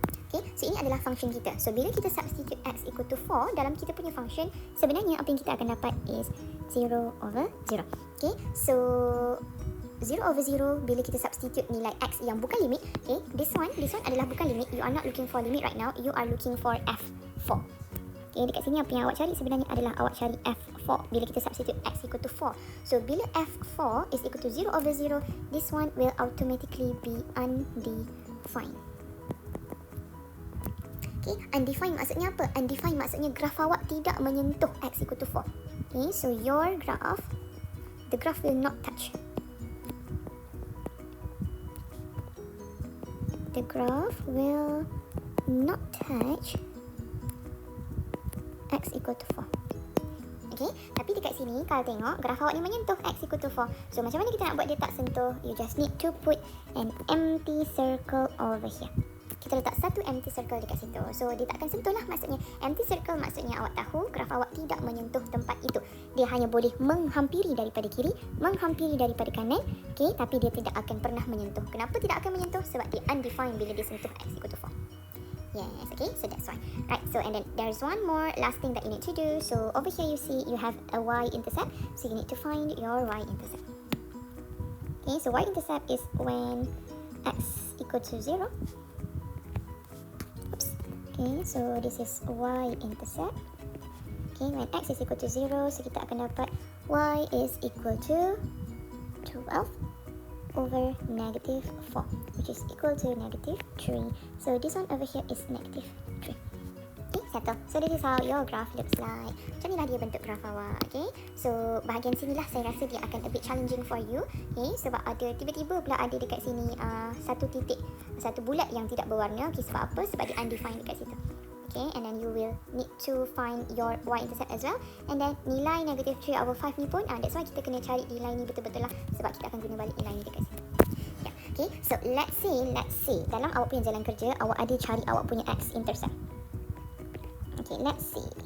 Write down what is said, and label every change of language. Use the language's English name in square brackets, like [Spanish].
[Malay] Okay, so ini adalah function kita. So bila kita substitute x equal to 4 dalam kita punya function, sebenarnya apa yang kita akan dapat is 0 over 0. Okay, so 0 over 0 bila kita substitute nilai x yang bukan limit. Okay, this one adalah bukan limit. [English] You are not looking for limit right now. You are looking for f4. [Malay] Okay, dekat sini apa yang awak cari sebenarnya adalah awak cari f4 bila kita substitute x equal to 4. [English] So bila f4 is equal to 0 over 0, this one will automatically be undefined. [Malay] Okay, undefined maksudnya apa? Undefined maksudnya graf awak tidak menyentuh x equal to 4. [English] Okay, so your graph, the graph will not touch. The graph will not touch x equal to 4. [Malay] Okay, tapi dekat sini kalau tengok graf awak ni menyentuh x equal to 4. So macam mana kita nak buat dia tak sentuh? [English] You just need to put an empty circle over here. [Malay] Kita letak satu empty circle dekat situ. So dia tak akan sentuh lah maksudnya. Empty circle maksudnya awak tahu graf awak tidak menyentuh tempat itu. Dia hanya boleh menghampiri daripada kiri, menghampiri daripada kanan. Okay, tapi dia tidak akan pernah menyentuh. Kenapa tidak akan menyentuh? Sebab dia undefined bila dia sentuh [English] x equal to 4. Yes, okay, so that's why. Right, so and then there's one more last thing that you need to do. So over here you see you have a y-intercept. So you need to find your y-intercept. Okay, so y-intercept is when x equal to 0. Oops. Okay, so this is y-intercept. Okay, when x is equal to 0, so [Malay] kita akan dapat [English] y is equal to 12 over negative 4, which is equal to negative 3. So this one over here is negative 3. Okay, settle. So this is how your graph looks like. [Malay] Macam inilah dia bentuk graph awak. Okay, so bahagian sinilah saya rasa dia akan [English] a bit challenging for you. [Malay] Okay, sebab ada tiba-tiba pula ada dekat sini satu titik, satu bulat yang tidak berwarna. Okay, sebab apa? Sebab dia undefined dekat situ. [English] Okay, and then you will need to find your y-intercept as well. [Malay] And then nilai negative 3 over 5 ni pun, [English] that's why [Malay] kita kena cari nilai ni betul-betul lah. Sebab kita akan guna balik nilai ni dekat sini. Yeah. Okay, so let's say dalam awak punya jalan kerja, awak ada cari awak punya x-intercept. [English] Okay, let's see.